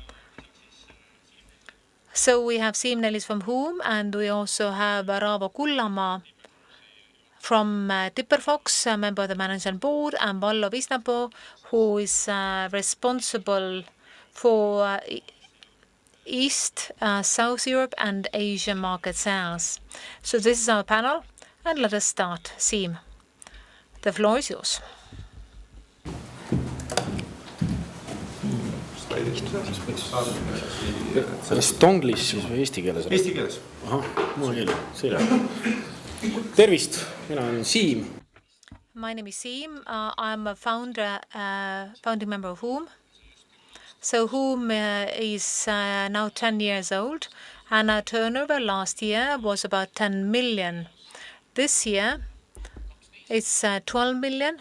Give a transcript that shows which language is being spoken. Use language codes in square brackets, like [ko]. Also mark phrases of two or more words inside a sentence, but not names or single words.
[en] So we have Siim Nellis from Whom, and we also have Raavo Kullamaa from Dipperfox, a member of the management board, and Vallo Visnapuu, who is responsible for East, South Europe, and Asian market sales. So this is our panel, and let us start. Siim. The floor is yours. [et] Kas tonglis siis või eesti keeles? Eesti keeles. Ahah, muu keel, selge. Tervist, mina olen Siim. [en] My name is Siim. I'm a founding member of Whom. So Whom is now 10 years old, and our turnover last year was about 10 million. This year, it's 12 million.